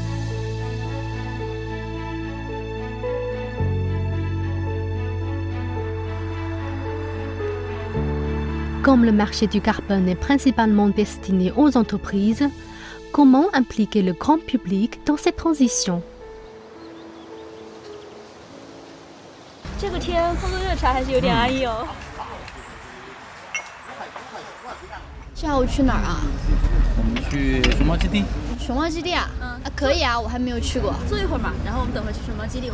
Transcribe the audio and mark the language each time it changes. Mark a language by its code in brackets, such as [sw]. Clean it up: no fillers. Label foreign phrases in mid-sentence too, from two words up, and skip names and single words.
[fr] Comme le marché du carbone est principalement destiné aux entreprises, comment impliquer le grand public dans cette transition? [zh] 这个天喝个热茶还是有点安逸哦。下午去哪儿啊？我们去熊猫基地。熊猫基地啊？可以啊，我还没有去过。坐一会儿嘛，然后我们等会去熊猫基地玩。